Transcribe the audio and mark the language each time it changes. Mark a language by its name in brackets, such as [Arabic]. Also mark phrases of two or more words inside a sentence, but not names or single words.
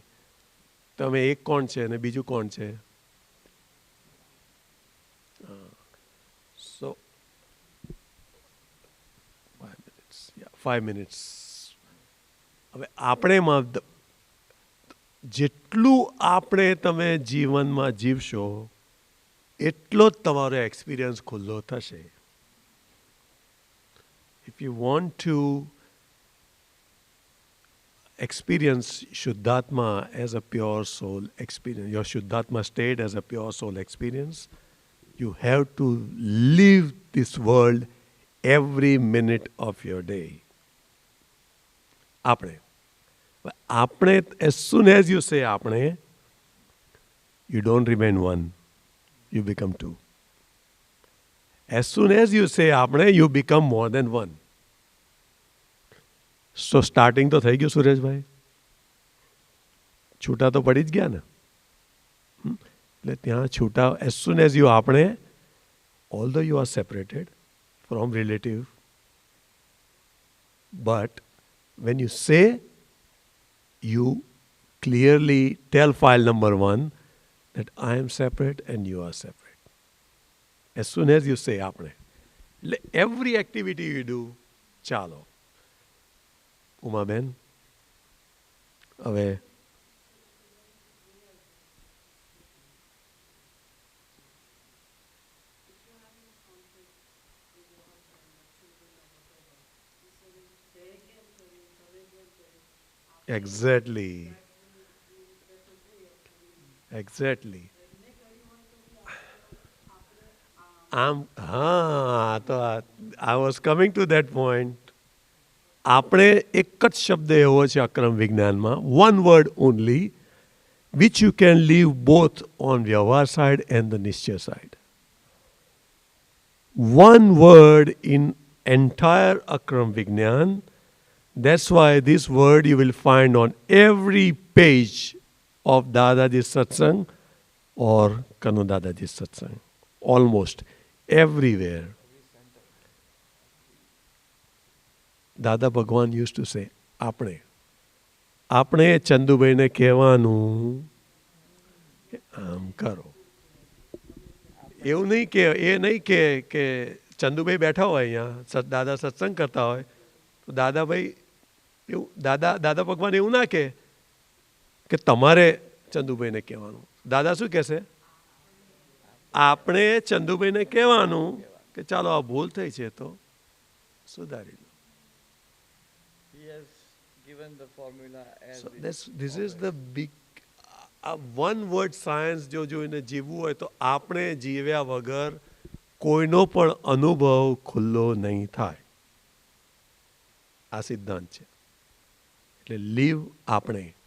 [Gujarati] તમે એક કોણ છે અને બીજું કોણ છે? સો 5 minutes. હવે આપણેમાં જેટલું આપણે તમે જીવનમાં જીવશો એટલો જ તમારો એક્સપિરિયન્સ ખુલ્લો થશે. [English] If you want to experience Shuddhatma as a pure soul experience, your Shuddhatma state as a pure soul experience, you have to live this world every minute of your day. આપણે as soon as you say આપણે, you don't remain one, you become two. As soon as you say આપણે, you become more than one. So starting [Gujarati] તો થઈ ગયું સુરેશભાઈ, છૂટા તો પડી જ ગયા ને. એટલે ત્યાં છૂટા, [English] as soon as you આપણે, although you are separated from relative, but when you say, you clearly tell file number 1 that I am separate and you are separate. As soon as you say આપણે, every activity you do, [Gujarati] ચાલો. ઉમાબેન, હવે Exactly. [English] I was coming to that point. [Gujarati] આપણે એક જ શબ્દ એવો છે અક્રમ વિજ્ઞાનમાં, [English] one word only, which you can leave both on વ્યવહાર side and the નિશ્ચય side. One word in entire Akram Vignan. That's why this word you will find on every page of Dadaji's Satsang or Kanu Dadaji's Satsang. Almost everywhere. Dada Bhagwan used to say, [Gujarati] આપણે આપણે ચંદુભાઈને કહેવાનું આમ કરો. એવું નહીં કે એ નહીં કે ચંદુભાઈ બેઠા હોય અહીંયા, દાદા સત્સંગ કરતા હોય તો દાદાભાઈ એવું દાદા ભગવાન એવું ના કે તમારે ચંદુભાઈને કહેવાનું. દાદા શું કહેશે? આપણે ચંદુભાઈને કહેવાનું કે ચાલો આ ભૂલ થઈ છે તો સુધારી લો. [English] He has given the formula as so this is the big one word science. [Gujarati] જો જોઈને જીવવું હોય તો આપણે જીવ્યા વગર કોઈનો પણ અનુભવ ખુલ્લો નહીં થાય. આ સિદ્ધાંત છે. એટલે લીવ આપણે.